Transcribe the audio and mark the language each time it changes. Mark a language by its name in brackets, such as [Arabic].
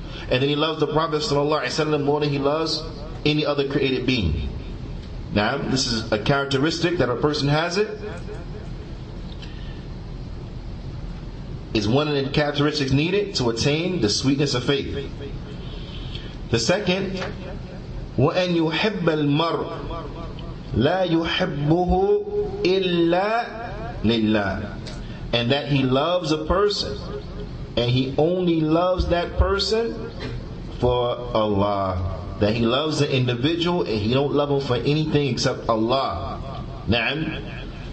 [English] And then he loves the Prophet ﷺ more than he loves any other created being. Now, this is a characteristic that a person has it. Is one of the characteristics needed to attain the sweetness of faith. The second, [Arabic] وَأَنْ يُحِبَّ الْمَرْءَ لَا يُحِبُّهُ إِلَّا لِلَّهِ. [English] And that he loves a person, and he only loves that person for Allah. That he loves the individual and he don't love him for anything except Allah. Na'am.